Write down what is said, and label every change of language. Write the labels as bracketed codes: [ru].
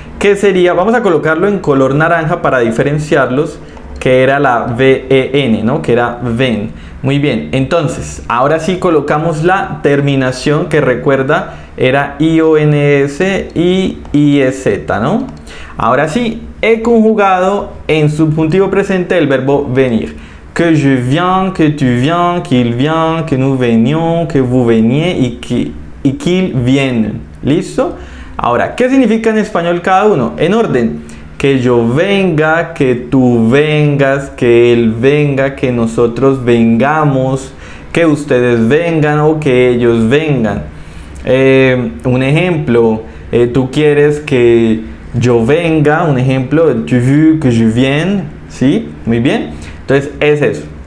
[es] Que sería, vamos a colocarlo en color naranja para diferenciarlos, que era la V-E-N, ¿no? Que era ven. Muy bien, entonces, ahora sí colocamos la terminación que recuerda era I-O-N-S y I-E-Z, ¿no? Ahora sí, he conjugado en subjuntivo presente el verbo venir. [fr] Que je viens, que tu viens, qu'il vient, que nous venions, que vous veniez y qu'ils viennent. [es] ¿Listo? Ahora, ¿qué significa en español cada uno? En orden. Que yo venga, que tú vengas, que él venga, que nosotros vengamos, que ustedes vengan o que ellos vengan. Un ejemplo, tú quieres que yo venga, un ejemplo, [fr] tu veux que je vienne, [es] ¿sí? Muy bien. Entonces es eso.